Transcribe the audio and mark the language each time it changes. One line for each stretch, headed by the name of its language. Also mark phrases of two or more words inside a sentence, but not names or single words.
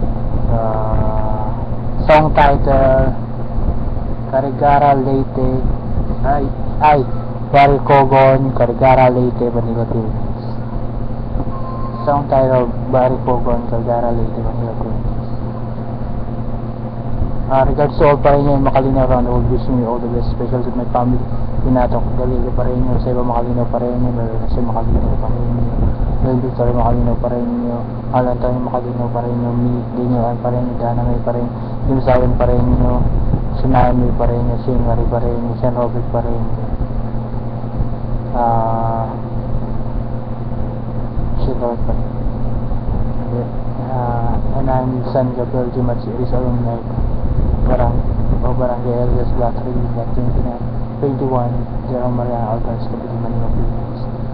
English: Song title Carigara Leyte Baricogon, Carigara Leyte, Manila, Philippines. Song title Baricogon, Carigara Leyte, Manila, Philippines. Regards to all Pareño and Macalino around the world, wishing you all the best, special to my family. Pinatok Galileo Pareño, Seba Macalino Pareño, Melissa Macalino Pareño, Mel Victoria Macalino Pareño, Alan Antonio Macalino Pareño, Mi Dino Pareño, Dana May Pareño, Jim Sawen Pareño, Shanayan May Pareño, Shane Marie Pareño, Sean Robert Pareño, Shane Robert Pareño, and I'm San Gabriel Jimats, Iris Alumni, Barangay Elias Black 3, Black 21, Jerome Mariana Alcans, Kapitid Manila, Philippines.